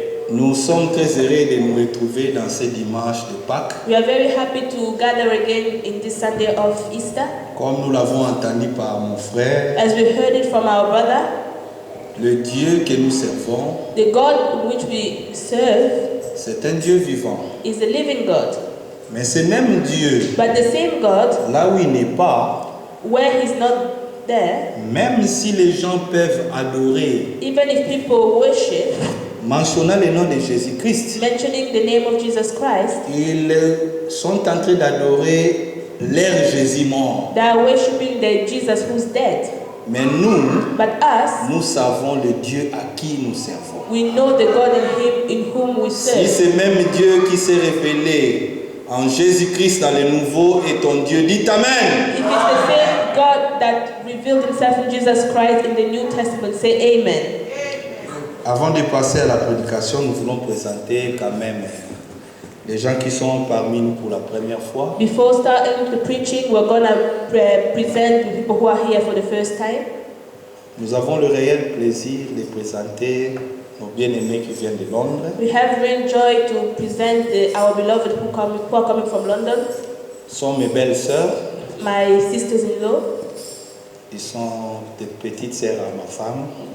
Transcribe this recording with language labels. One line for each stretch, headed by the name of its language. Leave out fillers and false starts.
French: Nous sommes très heureux de nous retrouver dans ce dimanche de Pâques.
English: We are very happy to gather again in this Sunday of Easter.
French: Comme nous l'avons entendu par mon frère,
English: As we heard it from our brother,
French: le Dieu que nous servons,
English: the God which we serve
French: c'est un Dieu vivant.
English: is a living God.
French: Mais ce même Dieu,
English: But the same God,
French: là où il n'est pas,
English: where He's not there,
French: même si les gens peuvent adorer,
English: even if people worship,
French: mentionnant le nom de Jésus-Christ,
English: mentioning the name of Jesus Christ,
French: ils sont en train d'adorer leur Jésus mort.
English: they are worshiping the Jesus who's dead.
French: Mais nous,
English: But us,
French: nous savons le Dieu à qui nous servons.
English: we know the God in whom we
French: Si
English: serve.
French: ce même Dieu qui s'est révélé en Jésus-Christ dans le Nouveau est ton Dieu, dites Amen.
English: If it's the same God that revealed Himself in Jesus Christ in the New Testament, say Amen.
French: Avant de passer à la prédication, nous voulons présenter quand même les gens qui sont parmi nous pour la première fois.
English: Before starting the preaching, we're going to present the people who are here for the first time.
French: Nous avons le réel plaisir de présenter nos bien-aimés qui viennent de Londres.
English: We have real joy to present our beloved who are coming from London,
French: Sont mes belles sœurs.
English: my sisters-in-law,
French: Ils sont des petites sœurs à ma femme.